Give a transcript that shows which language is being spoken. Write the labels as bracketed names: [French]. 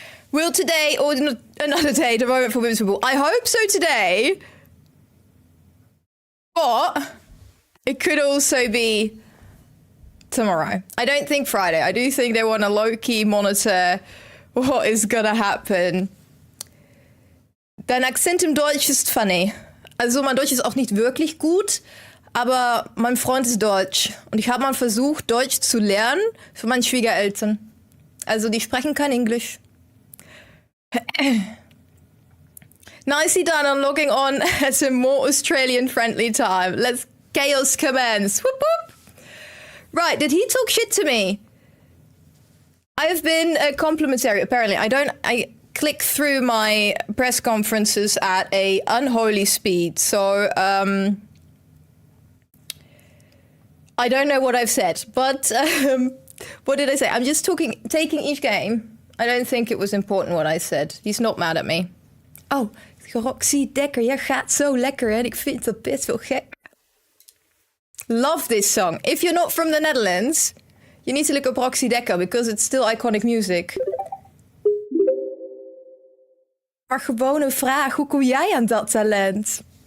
[English] Will today or another day the moment for women's football? I hope so today. But it could also be tomorrow. I don't think Friday. I do think they want to low-key monitor what is gonna happen. [German] Dein Akzent im Deutsch ist funny. Also mein Deutsch ist auch nicht wirklich gut, aber mein Freund ist Deutsch. Und ich habe mal versucht, Deutsch zu lernen für meine Schwiegereltern. Also die sprechen kein Englisch. [English] Nicely done on logging on at a more Australian-friendly time. Let's chaos commence. Whoop whoop. Right, did he talk shit to me? I have been complimentary, apparently. I click through my press conferences at a unholy speed, so I don't know what I've said, but what did I say? I'm just taking each game. I don't think it was important what I said. He's not mad at me. [Dutch] Oh, Roxy Dekker, jij gaat zo lekker en ik vind dat best wel gek. [English] Love this song. If you're not from the Netherlands, you need to look up Roxy Dekker because it's still iconic music. [Dutch] Maar gewoon een vraag, hoe kom jij aan dat talent?